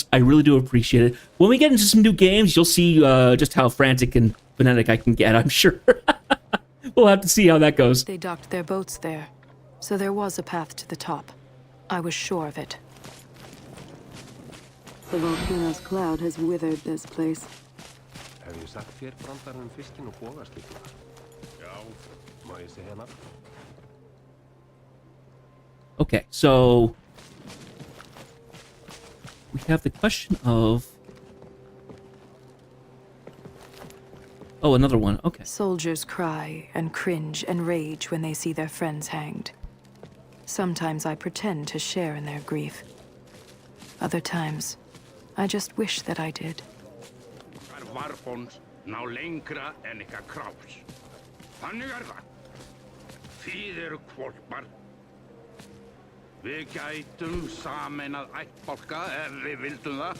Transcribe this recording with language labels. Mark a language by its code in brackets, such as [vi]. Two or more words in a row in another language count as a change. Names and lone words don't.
[en] I really do appreciate it. When we get into some new games, you'll see just how frantic and fanatic I can get, I'm sure. We'll have to see how that goes. They docked their boats there, so there was a path to the top. I was sure of it. The volcano's cloud has withered this place. [is] Hef ég sagt þér brandarinn um fiskinn og bogaskipuna? Já. Má ég segja hana? [en] Okay, so we have the question of... Oh, another one. Okay. Soldiers cry and cringe and rage when they see their friends hanged. Sometimes I pretend to share in their grief. Other times, I just wish that I did. [is] Varbons ná lengra en ykkar krás. Þannig það. Þið eru hvolpar. Við gætum sameinað ættbálka ef við vildum það.